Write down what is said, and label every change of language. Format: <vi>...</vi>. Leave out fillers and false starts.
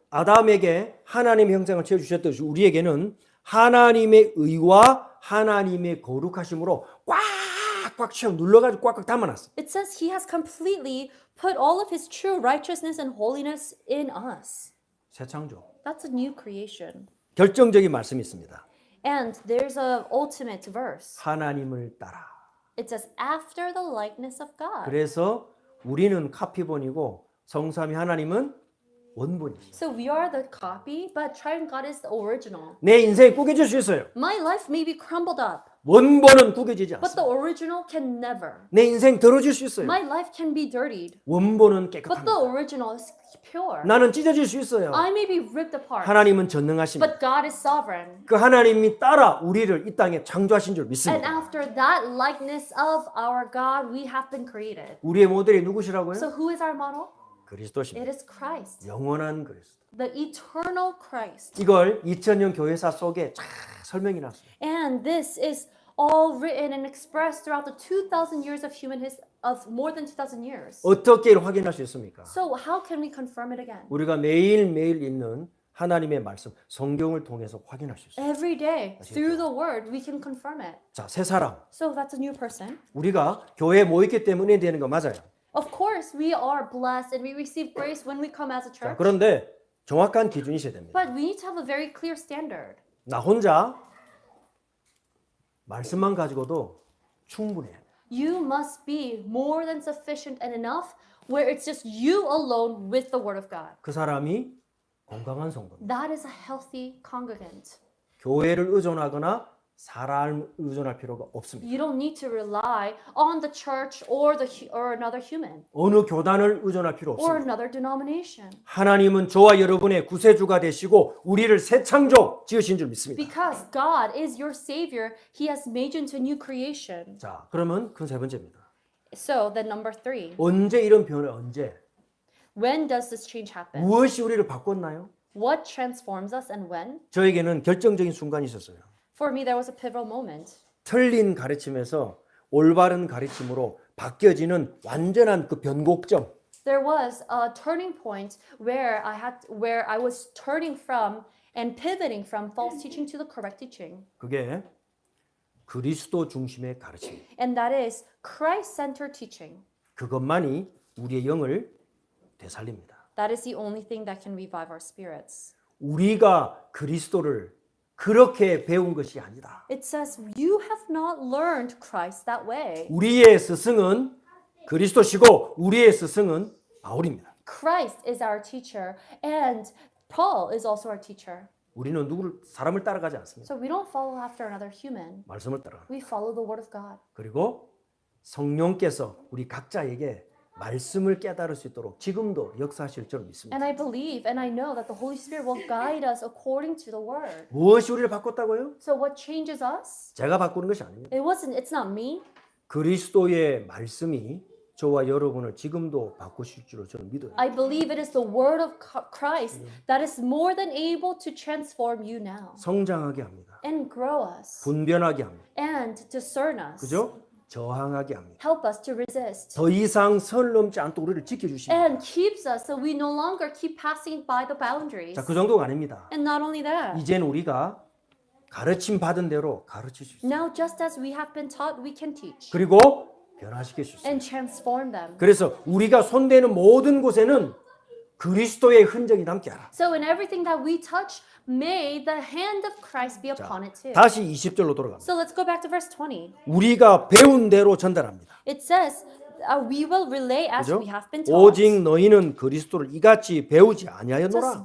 <ko>아담에게 하나님의 형상을 채워 주셨듯이 우리에게는 하나님의 의와 하나님의 거룩하심으로 꽉꽉 채워 눌러가지고 꽉꽉 담아놨어.</ko> <en>It says He has completely put all of His true righteousness and holiness in us.</en> <ko>새 창조.</ko> <en>That's a new creation.</en> <ko>결정적인 말씀이 있습니다.</ko> <en>And there's a ultimate verse.</en> <ko>하나님을 따라.</ko> <en>It says after the likeness of God.</en> <ko>그래서 우리는 카피본이고 성삼위 하나님은 원본이죠.</ko> <en>So we are the copy, but Triune God is the original.</en> <ko>내 인생이 꾸겨질 수 있어요.</ko> <en>My life may be crumbled up,</en> <ko>원본은 꾸겨지지</ko> <en>but the original can never.</en> <ko>내 인생 더러질 수 있어요.</ko> <en>My life can be dirtied,</en> <ko>원본은</ko> <en>but the</en> <ko>깨끗합니다.</ko> <en>original is pure.</en> <ko>나는 찢어질 수 있어요.</ko> <en>I may be ripped apart,</en> <ko>하나님은 전능하십니다.</ko> <en>but God is sovereign.</en> <ko>그 하나님이 따라 우리를 이 땅에 창조하신 줄</ko> <en>And</en> <ko>믿습니다.</ko> <en>after that likeness of our God, we have been created.</en> <ko>우리의 모델이 누구시라고요?</ko> <en>So who is our model?</en> <ko>그리스도십니다.</ko> <en>It is Christ,</en> <ko>영원한 그리스도.</ko> <en>the eternal Christ.</en> <ko>이걸 2000년 교회사 속에 쫙 설명이 났어요.</ko> <en>And this is all written and expressed throughout the 2,000 years of of more than 2,000 years.</en> <ko>어떻게 이를 확인할 수 있습니까?</ko> <en>So how can we confirm it again?</en> <ko>우리가 매일매일 읽는 하나님의 말씀, 성경을 통해서 확인할 수 있어요.</ko> <en>Every day, through the word, we can confirm it.</en> <ko>자, 새 사람.</ko> <en>So that's a new person.</en> <ko>우리가 교회에 모였기 때문에 되는 거 맞아요.</ko> <en>Of course, we are blessed and we receive grace when we come as a</en> <ko>자,</ko> <en>church.</en> <ko>그런데 정확한 기준이 있어야 됩니다.</ko> <en>But we need to have a very clear standard.</en> <ko>나 혼자 말씀만 가지고도 충분해요.</ko> <en>You must be more than sufficient and enough where it's just you alone with the word of God.</en> <ko>그 사람이 건강한 성도입니다.</ko> <en>That is a healthy congregant.</en> <ko>교회를 의존하거나 사람을 의존할 필요가 없습니다.</ko> <en>You don't need to rely on the church or another human</en> <ko>어느 교단을 의존할 필요</ko> <en>or</en> <ko>없습니다.</ko> <en>another denomination.</en> <ko>하나님은 저와 여러분의 구세주가 되시고 우리를 새 창조 지으신 줄 믿습니다.</ko> <en>Because God is your savior, He has made you into a new creation.</en> <ko>자, 그러면 그 세 번째입니다.</ko> <en>So then number 3,</en> <ko>언제 이런 변화? 언제?</ko> <en>when does this change happen?</en> <ko>무엇이 우리를 바꿨나요?</ko> <en>What transforms us and when?</en> <ko>저에게는 결정적인 순간이 있었어요.</ko> <en>For me, there was a pivotal moment.</en> <ko>틀린 가르침에서 올바른 가르침으로 바뀌어지는 완전한 그 변곡점.</ko> <en>There was a turning point where I was turning from and pivoting from false teaching to the correct teaching.</en> <ko>그게 그리스도 중심의 가르침.</ko> <en>And that is Christ-centered teaching.</en> <ko>그것만이 우리의 영을 되살립니다.</ko> <en>That is the only thing that can revive our spirits.</en> <ko>우리가 그리스도를 그렇게 배운 것이 아니다.</ko> <en>It says, you have not learned Christ that way.</en> <ko>우리의 스승은 그리스도시고 우리의 스승은 바울입니다.</ko> <en>Christ is our teacher and Paul is also our teacher.</en> <ko>우리는 사람을 따라가지 않습니다.</ko> <en>So we don't follow after another human.</en> <ko>말씀을 따라갑니다.</ko> <en>We follow the word of God.</en> <ko>그리고 성령께서 우리 각자에게 말씀을 깨달을 수 있도록 지금도 역사하실 줄 믿습니다.</ko> <en>And I believe and I know that the Holy Spirit will guide us according to the word.</en> <ko>무엇이 우리를 바꿨다고요?</ko> <en>So what changes us?</en> <ko>제가 바꾸는 것이 아닙니다.</ko> <en>It's not me.</en> <ko>그리스도의 말씀이 저와 여러분을 지금도 바꾸실 줄로 저는 믿어요.</ko> <en>I believe it is the word of Christ that is more than able to transform you now</en> <ko>성장하게 합니다.</ko> <en>and grow us</en> <ko>분변하게 합니다.</ko> <en>and discern us.</en> <ko>그죠? 저항하게 합니다.</ko> <en>Help us to resist.</en> <ko>더 이상 선을 넘지 않도록 우리를 지켜주십니다.</ko> <en>And keeps us so we no longer keep passing by the boundaries.</en> <ko>자, 그 정도가 아닙니다.</ko> <en>And not only that,</en> <ko>이제는 우리가 가르침 받은 대로 가르칠 수 있어요.</ko> <en>now just as we have been taught, we can teach</en> <ko>그리고 변화시킬 수 있어요.</ko> <en>and transform them.</en> <ko>그래서 우리가 손대는 모든 곳에는 그리스도의 흔적이 남게 하라.</ko> <en>So in everything that we touch, may the hand of Christ be upon it too.</en> <ko>다시 20절로 돌아갑니다.</ko> <en>So let's go back to verse 20.</en> <ko>우리가 배운 대로 전달합니다.</ko> <en>It says, we will relay as</en> <ko>그죠?</ko> <en>we have been taught.</en> <ko>오직 너희는 그리스도를 이같이 배우지 아니하였노라.</ko>